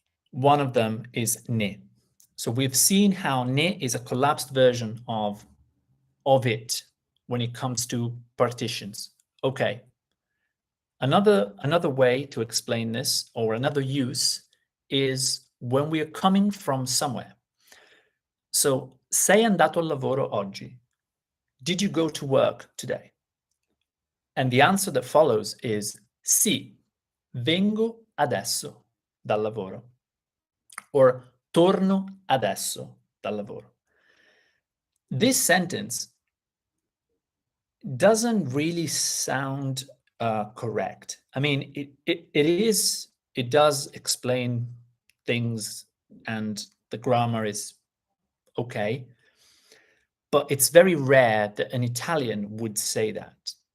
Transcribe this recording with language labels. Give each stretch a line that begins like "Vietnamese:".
English: One of them is ne. So we've seen how ne is a collapsed version of it when it comes to partitions. Okay. Another way to explain this, or another use, is when we are coming from somewhere. So,
Italian: sei andato al lavoro oggi?
English: Did you go to work today? And the answer that follows is
Italian: sì, vengo adesso dal lavoro. Or torno adesso dal lavoro.
English: This sentence doesn't really sound correct. I mean, it does explain things and the grammar is okay, but it's very rare that an Italian would say that.